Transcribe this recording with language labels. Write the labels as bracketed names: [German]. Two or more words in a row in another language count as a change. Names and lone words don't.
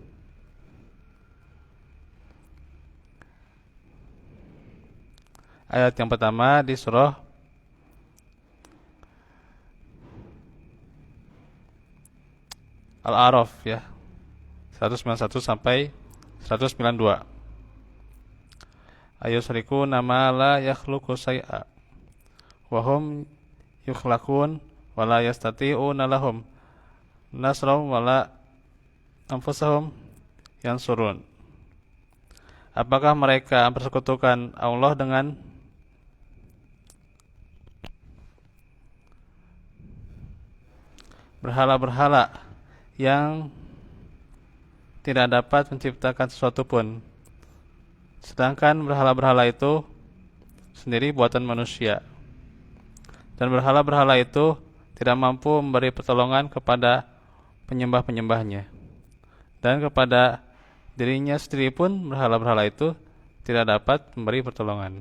[Indonesian] Ayat yang pertama di surah Al-A'raf ya, 191 sampai 192. [Arabic] أيشركون ما لا يخلق شيئا وهم يخلقون ولا يستطيعون لهم نصرا ولا أنفسهم ينصرون. [Indonesian] Apakah mereka mempersekutukan Allah dengan berhala-berhala yang tidak dapat menciptakan sesuatu pun, sedangkan berhala-berhala itu sendiri buatan manusia, dan berhala-berhala itu tidak mampu memberi pertolongan kepada penyembah-penyembahnya, dan kepada dirinya sendiri pun berhala-berhala itu tidak dapat memberi pertolongan.